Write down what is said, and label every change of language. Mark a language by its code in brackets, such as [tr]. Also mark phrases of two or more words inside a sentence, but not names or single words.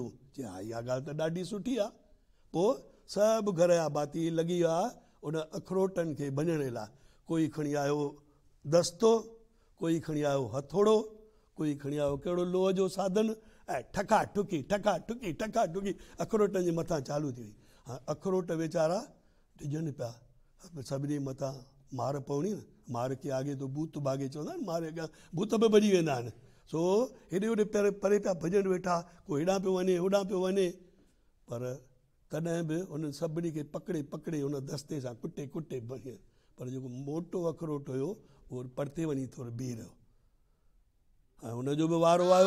[sd] चई हा, इहा ॻाल्हि त ॾाढी सुठी आहे। पोइ सभु घर जा भाती लॻी विया उन अखरोटनि खे भञण लाइ। कोई खणी आयो दस्तो, कोई खणी आयो हथोड़ो, कोई खणी आयो कहिड़ो लोह जो साधन, ऐं ठका ठुकी ठका ठुकी ठका ठुकी अखरोटनि जे मथां चालू थी वई। हा, अखरोट वेचारा डिॼनि पिया, सभिनी मथां मार पवणी न। [hi] मार के आगे तो भूत भागे [sd] चवंदा आहिनि, मार अॻियां भूत बि भॼी वेंदा आहिनि। सो हेॾे होॾे परे पिया भॼनि वेठा, को हेॾां पियो वञे होॾां पियो वञे, पर तॾहिं बि उन्हनि सभिनी खे पकिड़े पकिड़े हुन दस्ते सां कुटे कुटे भॼे। पर जेको मोटो अखरोट हुयो उहो परते वञी थोरो बीह रहियो ऐं हुनजो बि वारो आयो।